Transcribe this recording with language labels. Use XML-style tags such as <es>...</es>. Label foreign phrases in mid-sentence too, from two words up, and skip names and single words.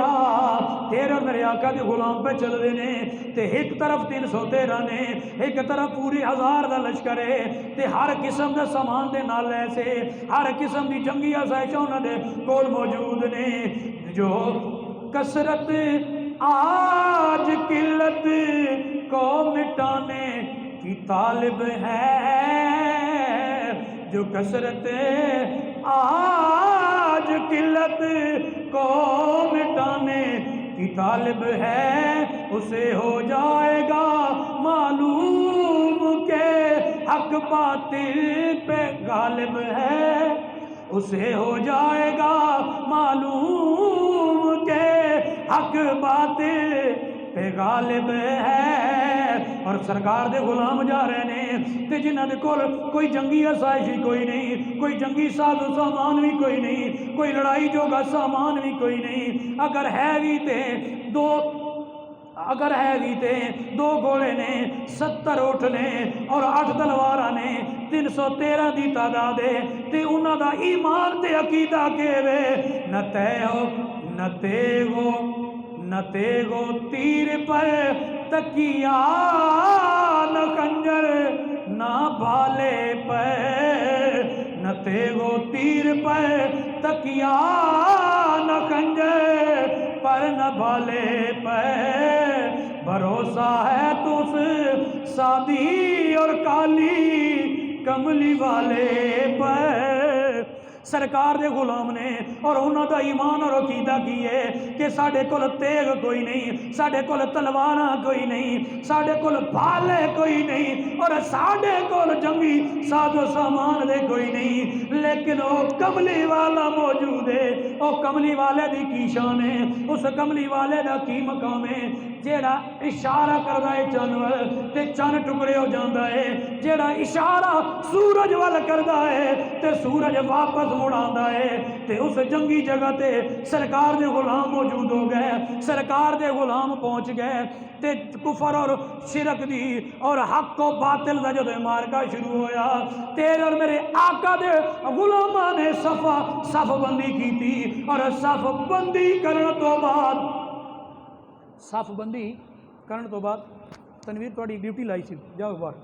<pa>تیرہ میرے آقا دے غلام پہ چل رہے نے تے ایک طرف 313 نے، ایک طرف پوری 1000 دا لشکر ہے تے ہر قسم دا سامان دے نال ایسے ہر قسم دی جنگی آسائشاں انہاں دے کول موجود نے۔</pa> <ur>جو کثرت آج قلت کو مٹانے کی طالب ہے، جو کثرت آج قلت کو مٹانے کی طالب ہے، اسے ہو جائے گا معلوم کہ حق باطل پہ غالب ہے، اسے ہو جائے گا معلوم کہ حق باطل پہ غالب ہے۔</ur> <pa>اور سرکار دے غلام جا رہے نے تے جنہاں دے کول کوئی جنگی آسائش کوئی نہیں، کوئی جنگی ساز و سامان بھی کوئی نہیں، کوئی لڑائی جوگا سامان بھی کوئی نہیں، اگر ہے بھی تے دو گھوڑے نے، 70 اونٹ نے اور 8 تلواراں نے، 313 دی تعداد ہے تے انہاں دا ایمان تے عقیدہ کیوے</pa> <ur>نہ تیغو تیر پر تکیا، نہ خنجر نہ بھالے پر، نہ تیغو تیر پر تکیا، نہ خنجر پر نہ بھالے پر، بھروسہ ہے تو اس سادی اور کالی کملی والے پر۔</ur> <pa>سرکار دے غلام نے اور انہوں دا ایمان اور عقیدہ کیے کہ ساڑھے کول تیغ کوئی نہیں، ساڑھے کول تلواراں کوئی نہیں، ساڑھے کول بھالے کوئی نہیں، اور ساڑھے کول جنگی ساز و سامان دے کوئی نہیں،</pa> <ur>لیکن وہ کملی والا موجود ہے۔</ur> <pa>وہ کملی والے دی کی شان ہے، اس کملی والے دا کی مقام ہے، جیڑا اشارہ کردا ہے جانور تے چن ٹکڑے ہو جاندا ہے، جیڑا اشارہ سورج وال کردا ہے تے سورج واپس مڑاندا ہے۔ تے اس جنگی جگہ تے سرکار دے غلام موجود ہو گئے، سرکار دے غلام پہنچ گئے تے کفر اور شرک دی اور حق و باطل دا جدو مارکا شروع ہویا، تیرے اور میرے آقا دے غلاماں نے صف بندی کی تھی، اور صف بندی کرن تو بعد تنویر تھوڑی ڈیوٹی لائی سی، جاؤ باہر۔</pa>